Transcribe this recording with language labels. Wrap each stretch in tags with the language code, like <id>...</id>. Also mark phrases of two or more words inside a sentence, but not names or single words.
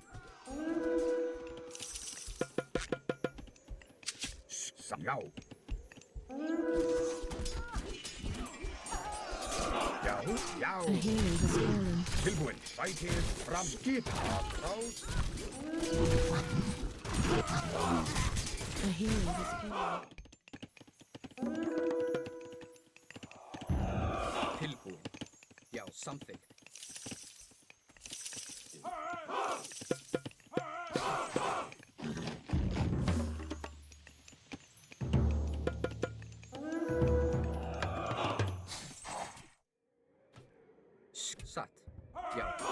<is>Já. Já, já.</is> <en>A hero has fallen.</en> <is>Tilbúin. Sækið fram. Skip. Ráð.</is> <en>A hero has fallen.</en> <is>Tilbúin. Já, samþykkt. Satt. Já.</is>